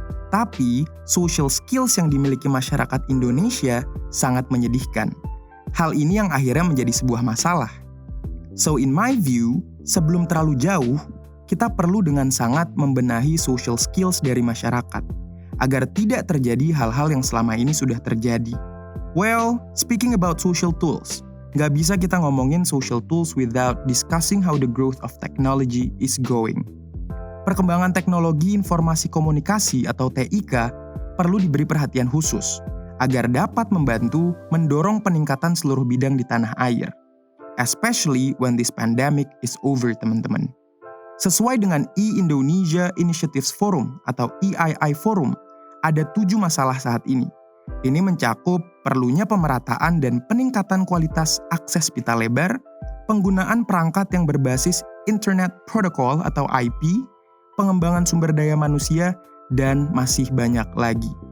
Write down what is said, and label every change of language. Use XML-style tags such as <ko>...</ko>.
<id>Tapi, social skills yang dimiliki masyarakat Indonesia sangat menyedihkan. Hal ini yang akhirnya menjadi sebuah masalah.</id> <en>So in my view,</en> <id>sebelum terlalu jauh, kita perlu dengan sangat membenahi social skills dari masyarakat, agar tidak terjadi hal-hal yang selama ini sudah terjadi.</id> <en>Well, speaking about social tools,</en> <id>nggak bisa kita ngomongin</id> <en>social tools without discussing how the growth of technology is going.</en> <id>Perkembangan teknologi informasi komunikasi atau TIK perlu diberi perhatian khusus, agar dapat membantu mendorong peningkatan seluruh bidang di tanah air.</id> <en>Especially when this pandemic is over, teman-teman.</en> <id>Sesuai dengan E-Indonesia Initiatives Forum atau EII Forum, ada 7 masalah saat ini. Ini mencakup perlunya pemerataan dan peningkatan kualitas akses pita lebar, penggunaan perangkat yang berbasis Internet Protocol atau IP, pengembangan sumber daya manusia, dan masih banyak lagi.</id>